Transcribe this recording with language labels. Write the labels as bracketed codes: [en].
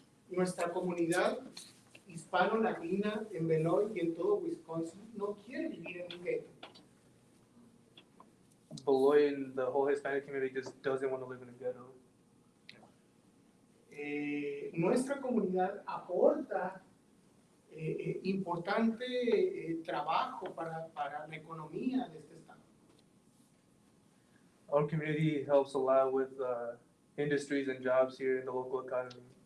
[es] Nuestra comunidad hispano-latina en Beloit y en todo Wisconsin no quiere vivir en un gueto. [en] Beloit and the whole Hispanic community just doesn't want to live in a ghetto. [es] Nuestra comunidad aporta importante trabajo para la economía de este estado. [en] Our community helps a lot with industries and jobs here in the local economy.